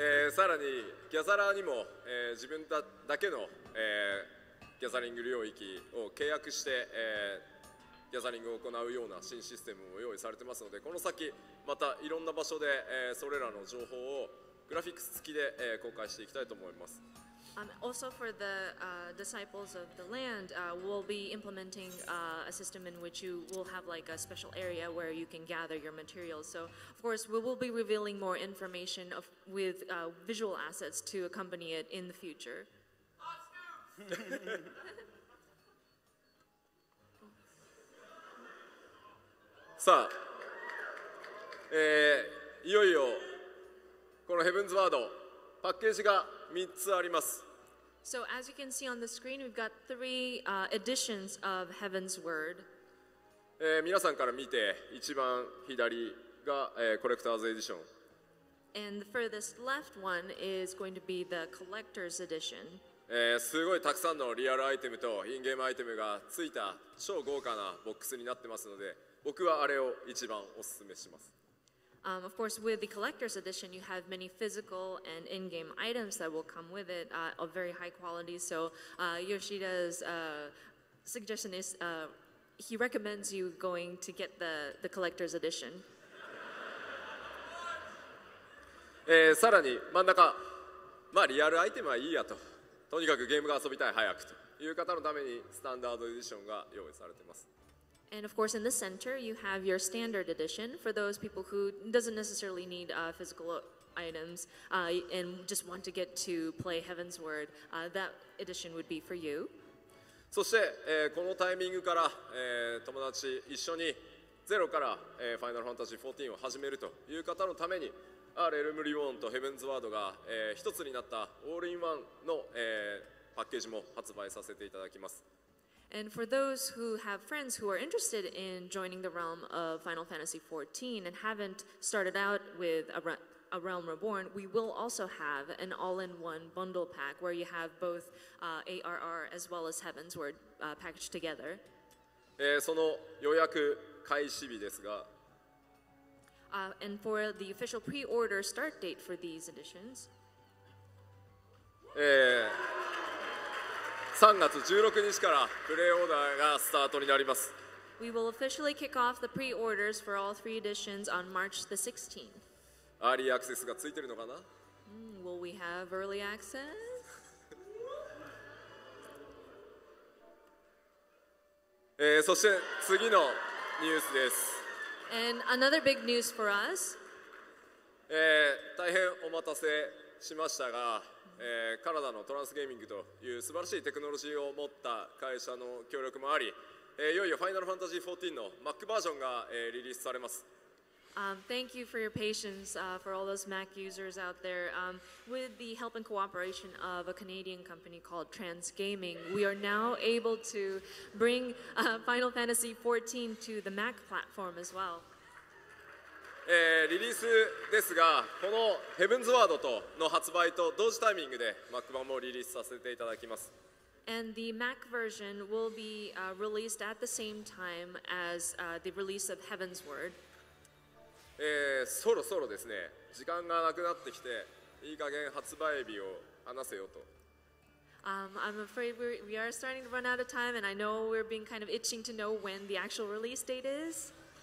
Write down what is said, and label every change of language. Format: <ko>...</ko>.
<ja>さらにギャザラーにも、自分だけの、ギャザリング領域を契約して、ギャザリングを行うような新システムも用意されてますので、この先またいろんな場所で、それらの情報をグラフィックス付きで、公開していきたいと思います。</ja> <en>Also for the disciples of the land, we'll be implementing a system in which you will have like a special area where you can gather your materials. So of course we will be revealing more information with visual assets to accompany it in the future.</en> <ja>さあ、いよいよこのヘブンズワードパッケージが3つあります。</ja> <en>So as you can see on the screen, we've got 3 editions of Heavensward.</en> <ja>皆さんから見て一番左が、コレクターズエディション。</ja> <en>And the furthest left one is going to be the collector's edition.</en> <ja>すごいたくさんのリアルアイテムとインゲームアイテムがついた超豪華なボックスになってますので、僕はあれを一番おすすめします。</ja> <en>Of course, with the collector's edition, you have many physical and in-game items that will come with it of very high quality. So Yoshida's suggestion is he recommends you going to get the collector's edition.</en> <ja>さらに真ん中、まあリアルアイテムはいいやと、とにかくゲームが遊びたい早くという方のためにスタンダードエディションが用意されています。</ja> <en>And of course, in the center, you have your standard edition for those people who doesn't necessarily need physical items and just want to get to play Heavensward. That edition would be for you.</en> <ja>そして、このタイミングから、友達一緒にゼロから、ファイナルファンタジー14を始めるという方のために、レルムリオンとヘブンズワードが、一つになったオールインワンの、パッケージも発売させていただきます。</ja> <en>And for those who have friends who are interested in joining the realm of Final Fantasy XIV and haven't started out with a Realm Reborn, we will also have an all-in-one bundle pack where you have both ARR as well as Heavensward packaged together.</en> <ja>その予約開始日ですが、</ja> <en>and for the official pre-order start date for these editions,</en> <ja>3月16日からプレイオーダーがスタートになります。</ja> <en>We will officially kick off the pre-orders for all 3 editions on March the 16th.</en> <ja>アーリーアクセスがついてるのかな？</ja> <en>Will we have early access?</en> <ja>そして次のニュースです。</ja> <en>And another big news for us.</en> <ja>大変お待たせしましたが、カナダのトランスゲーミングという素晴らしいテクノロジーを持った会社の協力もあり、いよいよファイナルファンタジー14の Mac バージョンが、リリースされます。</ja> <en>Thank you for your patience for all those Mac users out there. With the help and cooperation of a Canadian company called Trans Gaming, we are now able to bring Final Fantasy XIV to the Mac platform as well.</en> <ja>リリースですが、このヘブンズワードとの発売と同時タイミングで Mac 版もリリースさせていただきます。</ja> <en>And the Mac version will be released at the same time as the release of Heavensward.</en> <ja>そろそろですね、時間がなくなってきて、いい加減発売日を話せよと。</ja> <en>I'm afraid we are starting to run out of time, and I know we're being kind of itching to know when the actual release date is.</en>